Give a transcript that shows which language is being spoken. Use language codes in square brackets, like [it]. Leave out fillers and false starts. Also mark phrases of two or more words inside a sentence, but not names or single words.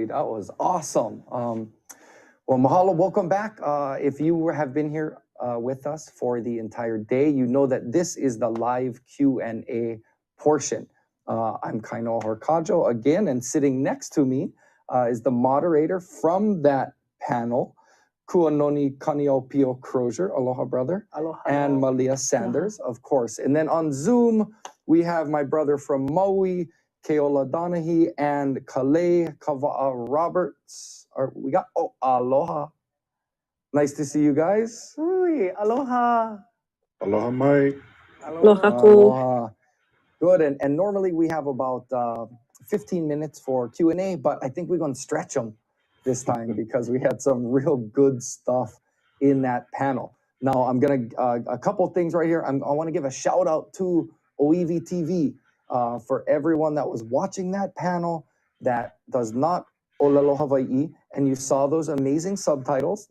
[en] That was awesome. Well, mahalo, welcome back. If you have been here with us for the entire day, you know that this is the live Q&A portion. I'm Kaino Horkajo again, and sitting next to me is the moderator from that panel, Kuanoni Kaniopio Crozier, aloha brother, Aloha. and Malia Sanders, of course. And then on Zoom, we have my brother from Maui, Keola Donahue, and Kalei Kava'a Roberts. We got, aloha. Nice to see you guys. Ui, aloha. [haw] Aloha mai. [en] Aloha. Aloha. Good, and normally we have about 15 minutes for Q&A, but I think we're going to stretch them this time because we had some real good stuff in that panel. Now, I'm going to, a couple things right here. I want to give a shout out to OEV TV for everyone that was watching that panel that does not Olelo Hawaii, and you saw those amazing subtitles.